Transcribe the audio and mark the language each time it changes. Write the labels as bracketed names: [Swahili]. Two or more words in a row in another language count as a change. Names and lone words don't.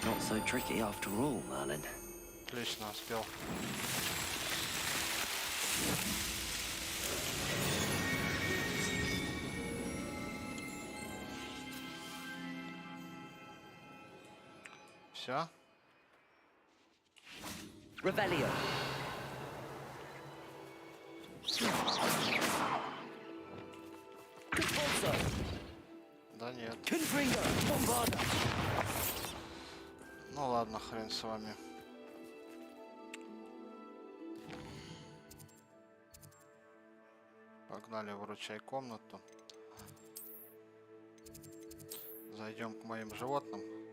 [English] so tricky after all, Merlin. [Russian] Отлично, успел. Все. [Latin] Revelio. Conforso. [Russian] Да нет. [Latin] Confringo. Bombarda. [Russian] Ну ладно, хрен с вами. Погнали, выручай комнату. Зайдем к моим животным.